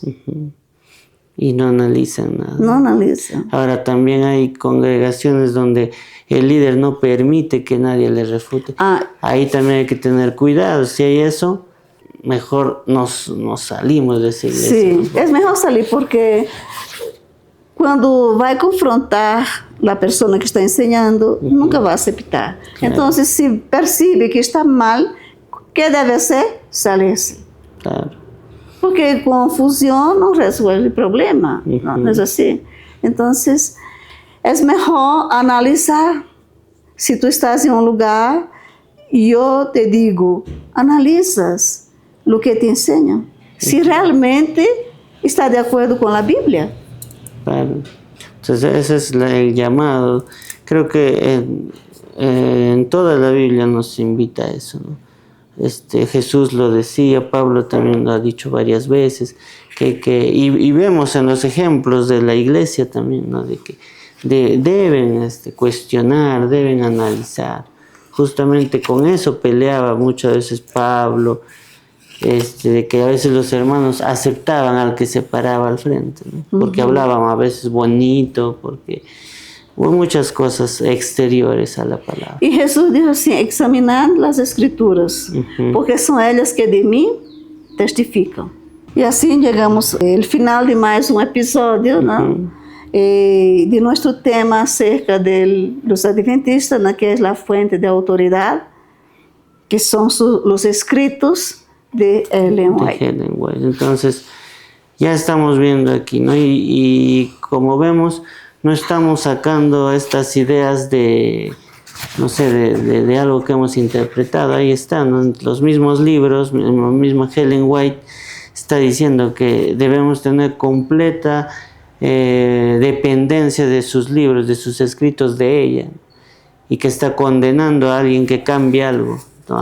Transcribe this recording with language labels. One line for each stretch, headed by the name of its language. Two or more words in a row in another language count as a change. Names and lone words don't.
Spanish: Y no analizan nada. No analizan. Ahora también hay congregaciones donde el líder no permite que nadie le refute. Ahí también hay que tener cuidado. Si hay eso, mejor nos salimos de esa iglesia. Sí, es mejor salir porque
Portuguese: quando vai confrontar a pessoa que está ensinando, nunca vai aceitar. Claro. Então, se percebe que está mal, o que deve ser? Salir-se. Claro. Porque confusão não resolve o problema, não é assim? Então, é melhor analisar. Se tu estás em um lugar e eu te digo, analisas o que te ensinam. Se realmente está de acordo com a Bíblia. Claro.
Spanish: Entonces ese es el llamado. Creo que en toda la Biblia nos invita a eso, ¿no? Jesús lo decía, Pablo también lo ha dicho varias veces, y vemos en los ejemplos de la iglesia también, ¿no? De que deben cuestionar, deben analizar. Justamente con eso peleaba muchas veces Pablo, de que a veces los hermanos aceptaban al que se paraba al frente, ¿no? Porque hablaban a veces bonito, porque o muchas cosas exteriores a la palabra.
Portuguese: E Jesus dijo assim, examinando as escrituras, porque são elas que de mim testificam. E assim chegamos ao final de mais um episódio, né? De nosso tema acerca dos adventistas, né? Que é a fonte de autoridade, que são os escritos de Ellen White.
Spanish: Entonces, ya estamos viendo aquí, ¿no? Y como vemos, no estamos sacando estas ideas de, no sé, de algo que hemos interpretado. Ahí están, ¿no? Los mismos libros, la misma Ellen White está diciendo que debemos tener completa dependencia de sus libros, de sus escritos de ella, y que está condenando a alguien que cambie algo, ¿no?